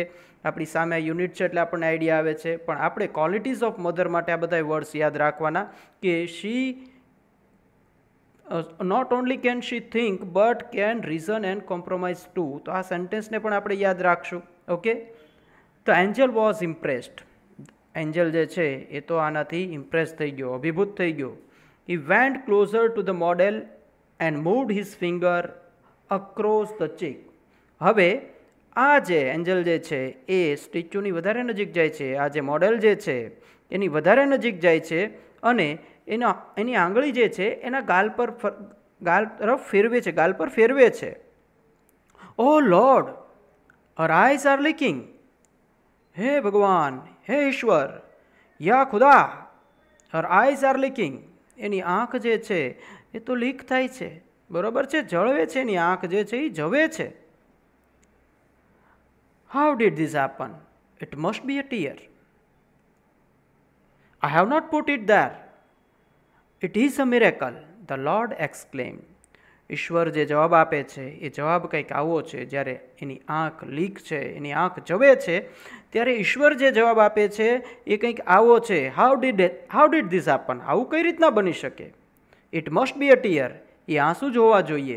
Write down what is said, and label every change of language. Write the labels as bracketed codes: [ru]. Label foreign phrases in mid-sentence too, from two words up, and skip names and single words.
[gu] આપણી સામે યુનિટ છે એટલે આપણને આઈડિયા આવે છે, પણ આપણે [en] qualities of mother [gu] માટે આ બધા વર્ડ્સ યાદ રાખવાના કે [en] she not only can she think but can reason and compromise too. [gu] તો આ સેન્ટેન્સને પણ આપણે યાદ રાખશું. ઓકે. [en] The angel was impressed. [gu] એન્જલ જે છે એ તો આનાથી ઇમ્પ્રેસ થઈ ગયો, અભિભૂત થઈ ગયો. [en] He went closer to the model and moved his finger across the cheek. [gu] હવે આ જે એન્જલ જે છે એ સ્ટેચ્યુની વધારે નજીક જાય છે. આ જે મોડેલ જે છે એની વધારે નજીક જાય છે અને એની આંગળી જે છે એના ગાલ તરફ ફેરવે છે, ગાલ પર ફેરવે છે. [en] Oh Lord, her eyes are leaking. [gu] હે ભગવાન, હે ઈશ્વર, [ur] یا خدا, [en] her eyes are leaking. [gu] એની આંખ જે છે એ તો લીક થાય છે, બરોબર છે, જળવે છે, એની આંખ જે છે એ જવે છે. [en] How did this happen? It must be a tear. I have not put it there. It is a miracle, the Lord exclaimed. [gu] ઈશ્વર જે જવાબ આપે છે એ જવાબ કંઈક આવો છે. જ્યારે એની આંખ લીક છે, એની આંખ જવે છે, ત્યારે ઈશ્વર જે જવાબ આપે છે એ કંઈક આવો છે. [en] How did this happen? [gu] આવું કઈ રીતના બની શકે? [en] It must be a tear. [gu] એ આંસુ જ હોવા જોઈએ.